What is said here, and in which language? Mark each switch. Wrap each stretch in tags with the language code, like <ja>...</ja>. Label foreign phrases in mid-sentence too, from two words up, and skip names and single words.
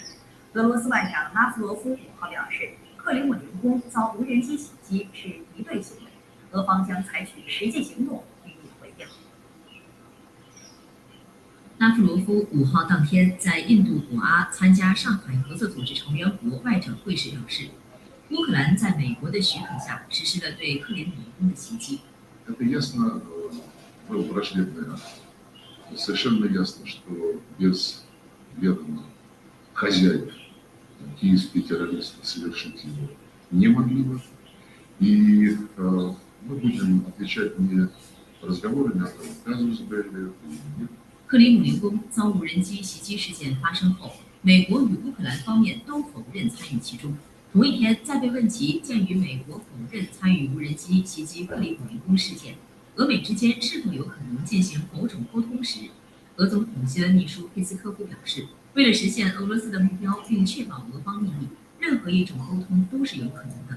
<zh>俄罗斯外长拉夫罗夫5号表示，克里姆林宫遭无人机袭击是敌对行为，俄方将采取实际行动予以回应。拉夫罗夫5号当天在印度古阿参加上海合作组织成员国外长会时表示，乌克兰在美国的许可下实施了对克里姆林宫的袭击。</zh> <ru>Это ясно было враждебное. Совершенно ясно, что без ведома хозяев киевские террористы совершить его не могли бы. И мы будем отвечать не разговорами, а рассказывать Израилю.</ru> <zh>克里姆林宫遭无人机袭击事件发生后，美国与乌克兰方面都否认参与其中。同一天，在被问及鉴于美国否认参与无人机袭击克里姆林宫事件，俄美之间是否有可能进行某种沟通时，俄总统新闻秘书佩斯科夫表示，为了实现俄罗斯的目标并确保俄方利益，任何一种沟通都是有可能的。</zh>